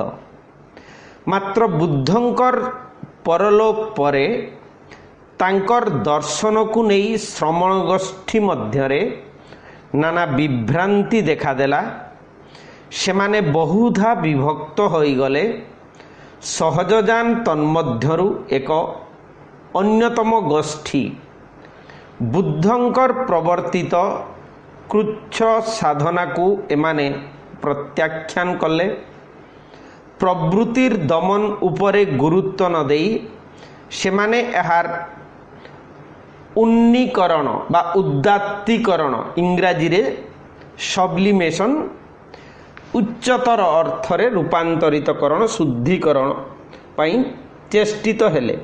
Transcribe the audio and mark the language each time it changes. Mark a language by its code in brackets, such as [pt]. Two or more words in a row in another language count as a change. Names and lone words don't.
[or] ମାତ୍ର ବୁଦ୍ଧଙ୍କର ପରଲୋକ ପରେ ତାଙ୍କର ଦର୍ଶନକୁ ନେଇ ଶ୍ରମଣ ଗୋଷ୍ଠୀ ମଧ୍ୟରେ ନାନା ବିଭ୍ରାନ୍ତି ଦେଖାଦେଲା। ସେମାନେ ବହୁଧା ବିଭକ୍ତ ହୋଇ ଗଲେ। ସହଜଯାନ ତନ୍ମଧ୍ୟରୁ ଏକ ଅନ୍ୟତମ ଗୋଷ୍ଠୀ ବୁଦ୍ଧଙ୍କର ପ୍ରବର୍ତ୍ତିତ କୃଚ୍ଛ୍ର ସାଧନାକୁ ଏମାନେ ପ୍ରତ୍ୟାଖ୍ୟାନ କଲେ। ପ୍ରବୃତ୍ତିର ଦମନ ଉପରେ ଗୁରୁତ୍ୱ ନ ଦେଇ ସେମାନେ ଏହାର ଉନ୍ନୀକରଣ ବା ଉଦାତ୍ତୀକରଣ ଇଂରାଜୀରେ ସବ୍ଲିମେସନ ଉଚ୍ଚତର ଅର୍ଥରେ ରୂପାନ୍ତରିତକରଣ ଶୁଦ୍ଧିକରଣ ପାଇଁ ଚେଷ୍ଟିତ ହେଲେ।